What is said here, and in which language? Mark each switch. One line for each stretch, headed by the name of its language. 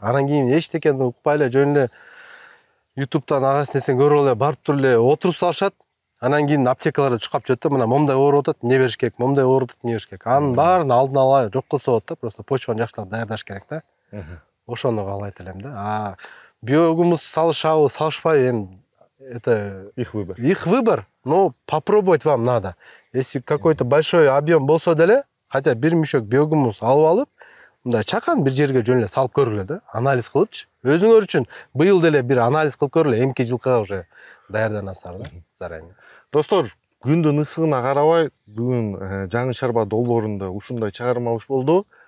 Kyrgyz: Анан кийин эчтекени укпай эле жөн эле YouTube'дан агас нерсени көрүп эле барып туруп эле отуруп салышат. Анан кийин аптекаларда чыккап жүрөт да, мына момундай ооруп атат, эмне бериш керек, момундай ооруп атат, эмне бериш керек. Анын баарын алдын ала жок кылса болот да, просто почваны жакшылап даярдаш керек да. Ошону каалайт элем да. Биогумус салышабы, салышпайбы, эми
Russian: это Их выбор. Их выбор, но попробовать вам надо. Если какой-то большой объем
Kyrgyz: болсо деле, хотя бир мешок биогумус алып алып, мындай чакан бир жерге жөн эле салып көргүлө да, анализ кылыпчы. Өзүңөр үчүн быйыл деле бир анализ кылып көргүлө, эмки жылкыга уже даярданасыздар да заранее. Достор, күндүн ысыгына карабай бүгүн жаңы чарба долбоорунда ушундай чыгармалыш болду.